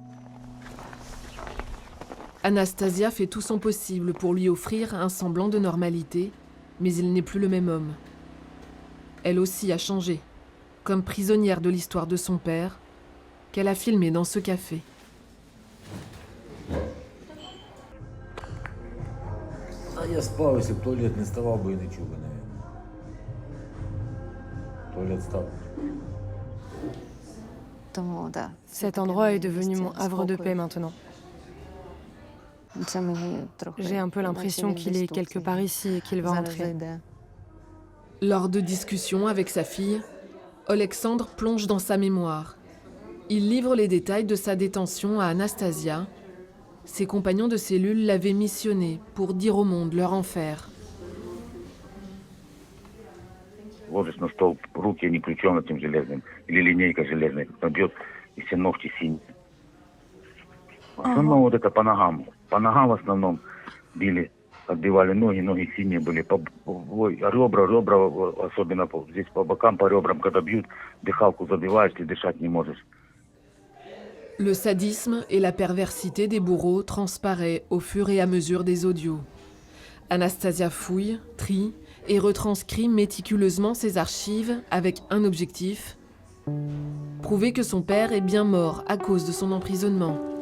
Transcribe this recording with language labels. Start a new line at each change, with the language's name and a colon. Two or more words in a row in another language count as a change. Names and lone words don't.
French: Anastasia fait tout son possible pour lui offrir un semblant de normalité, mais il n'est plus le même homme. Elle aussi a changé, comme prisonnière de l'histoire de son père, qu'elle a filmé dans ce café.
Ukrainian: А я спав, якщо б туалет не ставав, бо і не чув би, навіть. Туалет став.
French: Cet endroit est devenu mon havre de paix maintenant. J'ai un peu l'impression qu'il est quelque part ici et qu'il va entrer. Lors de discussions avec sa fille, Oleksandr plonge dans sa mémoire. Il livre les détails de sa détention à Anastasia. Ses compagnons de cellule l'avaient missionné pour dire au monde leur enfer.
Russian: Ложишь на стол, руки не крючом этим железным, или линейка железная, как бьет, и все ногти синие. В основном вот это по ногам в основном били, отбивали ноги, ноги синие были, ребра, особенно здесь по бокам, по ребрам, когда бьют, дыхалку забиваешь, ты дышать не можешь.
French: Le sadisme et la perversité des bourreaux transparaît au fur et à mesure des audios. Anastasia fouille, trie et retranscrit méticuleusement ses archives avec un objectif: prouver que son père est bien mort à cause de son emprisonnement.